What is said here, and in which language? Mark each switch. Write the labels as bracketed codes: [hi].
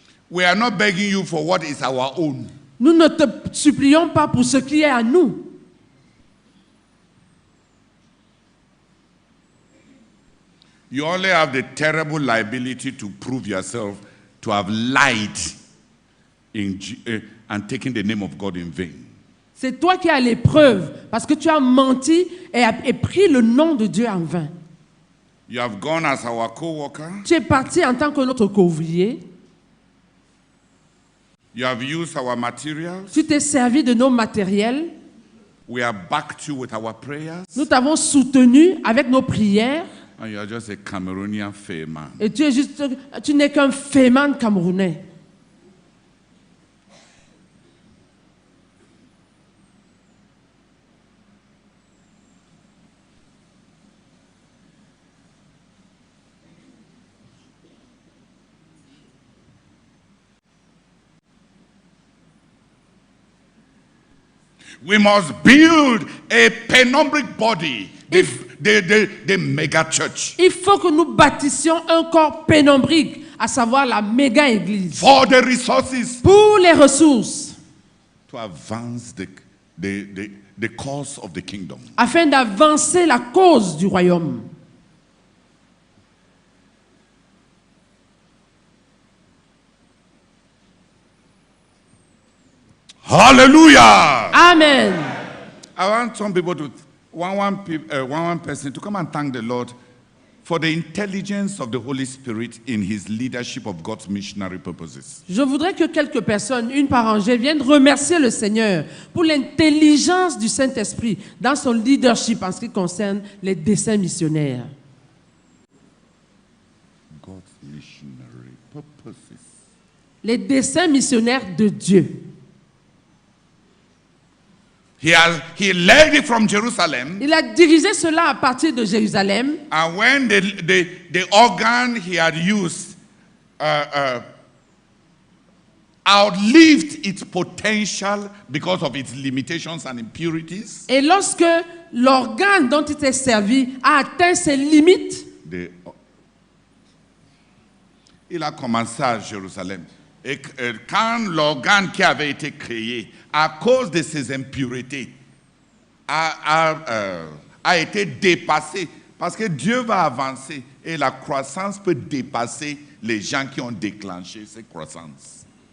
[en] We are not begging you for what is our own. [fr] Nous ne te supplions pas pour ce qui est à nous. [en] You only have the terrible liability to prove yourself to have lied and taken the name of God in vain. [fr] C'est toi qui as l'épreuve parce que tu as menti et pris le nom de Dieu en vain. [en] You have gone as our co-worker. [fr] Tu es parti en tant que notre couvrier. [en] You have used our materials. [fr] Tu t'es servi de nos matériels. [en] We have backed you with our prayers. [fr] Nous t'avons soutenu avec nos prières. [en] And you are just a Cameroonian man. [fr] Et tu n'es qu'un féman camerounais. [en] We must build a penumbric body, the mega church. [fr] Il faut que nous bâtissions un corps pénombrique, à savoir la méga église. [en] For the resources. [fr] Pour les ressources. [en] To advance the cause of the kingdom. [fr] Afin d'avancer la cause du royaume. [en] Hallelujah. Amen. I want some people to, one person to come and thank the Lord for the intelligence of the Holy Spirit in his leadership of God's missionary purposes. [fr] Je voudrais que quelques personnes, une par rangée, viennent remercier le Seigneur pour l'intelligence du Saint-Esprit dans son leadership en ce qui concerne les desseins missionnaires. [en] God's missionary purposes. [fr] Les desseins missionnaires de Dieu. [en] He led it from Jerusalem. [fr] Il a dirigé cela à partir de Jérusalem. [en] And when the organ he had used outlived its potential because of its limitations and impurities. [fr] Et lorsque l'organe dont il s'est servi a atteint ses limites, il a commencé à Jérusalem. Et quand l'organe qui avait été créé à cause de ses impuretés a été dépassé, parce que Dieu va avancer et la croissance peut dépasser les gens qui ont déclenché cette croissance.